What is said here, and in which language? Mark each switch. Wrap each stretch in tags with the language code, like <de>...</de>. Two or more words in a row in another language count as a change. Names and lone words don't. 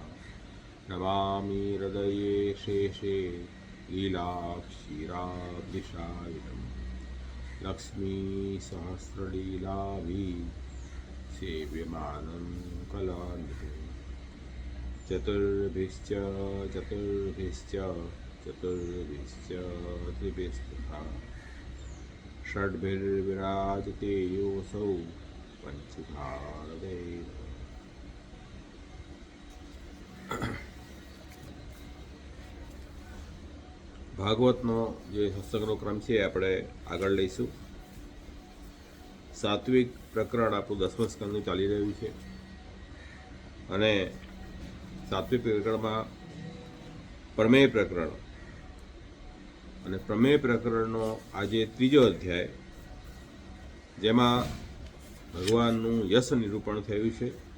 <sa>नमामि हृदये शेषे लीलाक्षीराब्धिशायिनं लक्ष्मीसहस्रलीलाभिः सेव्यमानं कलानिधिम् चतुर्भिश्च त्रिभिस्तथा षड्भिर्विराजते योऽसौ पञ्चधारदैव।</sa> <gu>ભાગવતનો જે સત્સંગનો ક્રમ છે આપણે આગળ લઈશું. સાત્વિક પ્રકરણ આપણું 10મા સ્કંદનું ચાલી રહ્યું છે અને સાત્વિક પ્રકરણમાં પ્રમેય પ્રકરણ અને પ્રમેય પ્રકરણનો આજે 3જો અધ્યાય, જેમાં ભગવાનનું યશ નિરૂપણ થયું છે.</gu>